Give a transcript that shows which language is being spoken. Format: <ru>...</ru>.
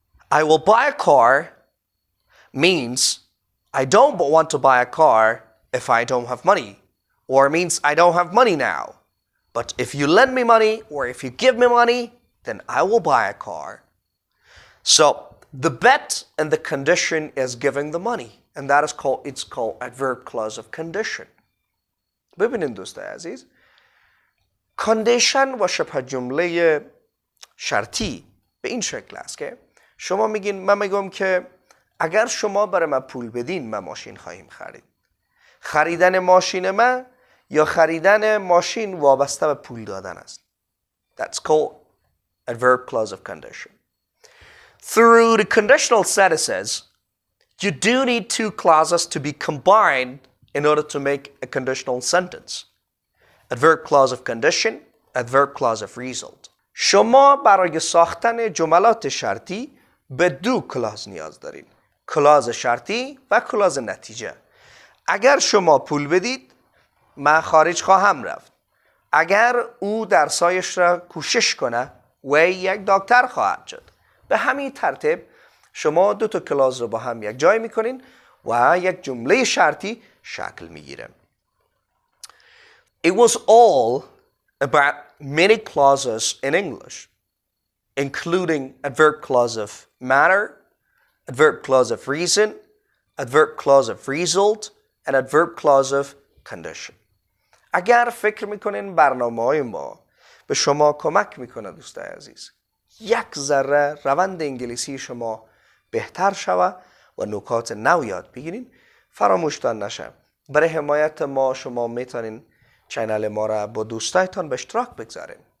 <en>I will buy a car means I don't want to buy a car if I don't have money, or means I don't have money now. But if you lend me money or if you give me money, then I will buy a car. So the bet and the condition is giving the money, and that is called adverb clause of condition.</en> <fa>ببینید دوستای عزیز، کاندیشن و شبه جمله شرطی به این شکل است که شما میگین، من میگم که اگر شما برای من پول بدین من ماشین خواهیم خرید. خریدن ماشین من یا خریدن ماشین وابسته به پول دادن است.</fa> <en>That's called adverb clause of condition. Through the conditional sentences, you do need two clauses to be combined in order to make a conditional sentence. Adverb clause of condition, adverb clause of result.</en> <fa>شما برای ساختن جملات شرطی به دو کلاز نیاز دارید. کلاز شرطی و کلاز نتیجه. اگر شما پول بدید من خارج خواهم رفت. اگر او درسایش را کوشش کنه و یک دکتر خواهد شد. به همین ترتیب شما دو تا کلاز رو با هم یک جای میکنین و یک جمله شرطی شکل میگیره.</fa> <en>It was all about many clauses in English, including adverb clause of matter, adverb clause of reason, adverb clause of result, and adverb clause of condition.</en> <fa>اگر فکر میکنین برنامه‌های ما به شما کمک میکنه دوستای عزیز، یک ذره روند انگلیسی شما بهتر شود و نکات نو یاد بگیرین، فراموشتان نشه. برای حمایت ما شما میتونین چینل ما را با دوستایتان به اشتراک بگذارین.</fa>